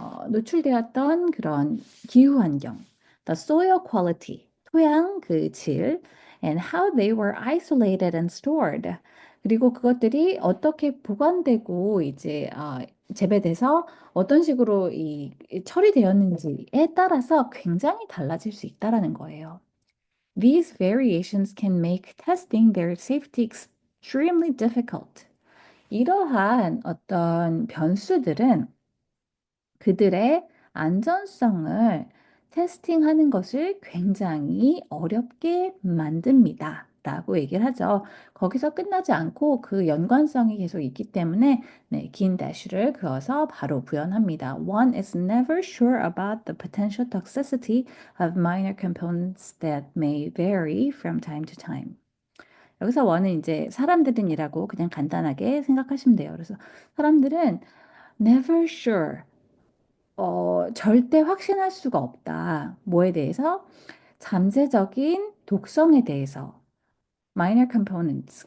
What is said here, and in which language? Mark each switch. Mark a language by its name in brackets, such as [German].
[Korean] 노출되었던 그런 기후 환경 [English] the soil quality [Korean] 토양 그 질 [English] and how they were isolated and stored [Korean] 그리고 그것들이 어떻게 보관되고 이제 재배돼서 어떤 식으로 이 처리되었는지에 따라서 굉장히 달라질 수 있다라는 거예요. [English] These variations can make testing their safety extremely difficult. [Korean] 이러한 어떤 변수들은 그들의 안전성을 테스팅하는 것을 굉장히 어렵게 만듭니다. 라고 얘기를 하죠. 거기서 끝나지 않고 그 연관성이 계속 있기 때문에 네, 긴 대시를 그어서 바로 부연합니다. [English] One is never sure about the potential toxicity of minor components that may vary from time to time. [Korean] 여기서 one은 이제 사람들은이라고 그냥 간단하게 생각하시면 돼요. 그래서 사람들은 [English] never sure, [Korean] 절대 확신할 수가 없다. 뭐에 대해서? 잠재적인 독성에 대해서. [English] minor components.